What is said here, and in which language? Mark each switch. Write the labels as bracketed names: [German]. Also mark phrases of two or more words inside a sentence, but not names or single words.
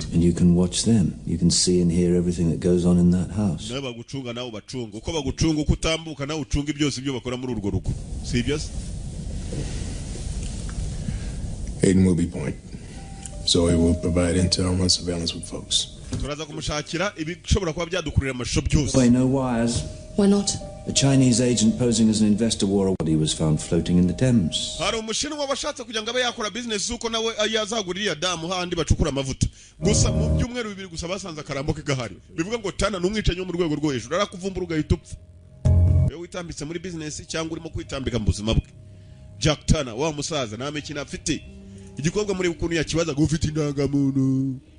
[English] And you can watch them. You can see and hear everything that goes on in that house. [Kinyarwanda] nawe bagucunga nawe bacunga uko bagucunga uko utambuka nawe ucunga byose ibyo bakora muri urwo rugo si ibyo se [English] Hayden will be point. Zoe will provide intel and run surveillance with folks. [Kinyarwanda] turaza kumushakira ibishobora kuba byadukurira amashusho byose [English] Play no wires. Why not? A Chinese agent posing as an investor wore a body was found floating in the Thames. [Kinyarwanda] hari umushinwa washatse kugira ngo abe yakora business uko nawe yazagurira damu handi bacukura amavuta gusa mu byumweru bibiri gusa basanze akarambo ke gahari bivuga ngo tana n'umwicanyi wo mu rwego rwo hejuru arakuvumbura ugahita upfa iyo witambitse muri business cyangwa urimo kwitambika mu buzima bwe Jack Tana wa musaza nta mikino afite igikobwa muri ukuntu yakibazaga ufite indangamuntu